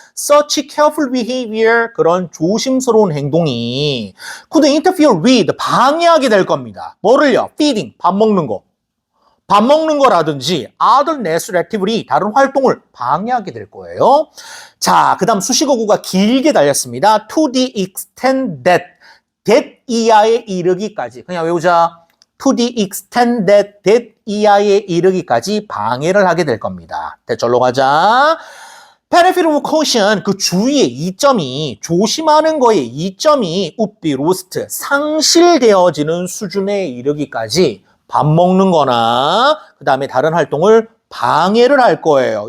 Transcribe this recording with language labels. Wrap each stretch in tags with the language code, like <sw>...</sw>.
<en>Such careful behavior,</en> <ko>그런 조심스러운 행동이</ko> <en>could interfere with,</en> <ko>방해하게 될 겁니다. 뭐를요? feeding, 밥 먹는 거. 밥 먹는 거라든지</ko> <en>other necessary activity,</en> <ko>다른 활동을 방해하게 될 거예요. 자, 그 다음 수식어구가 길게 달렸습니다.</ko> <en>To the extent that</en> <ko>이하에 이르기까지. 그냥 외우자.</ko> <en>To the extent that</en> <ko>이하에 이르기까지 방해를 하게 될 겁니다. 대절로 가자.</ko> <en>benefit of caution,</en> <ko>그 주의의 이점이, 조심하는 거에 이점이</ko> <en>would be lost,</en> <ko>상실되어지는 수준에 이르기까지 밥 먹는 거나 그 다음에 다른 활동을 방해를 할 거예요.</ko>